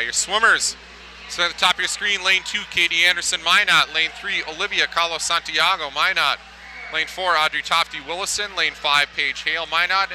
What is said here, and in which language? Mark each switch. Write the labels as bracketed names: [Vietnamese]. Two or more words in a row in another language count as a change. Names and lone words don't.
[English] Your swimmers, so at the top of your screen, Lane 2, Katie Anderson, Minot. Lane 3, Olivia Carlos Santiago, Minot. Lane 4, Audrey Tofty Willison. Lane 5, Paige Hale, Minot.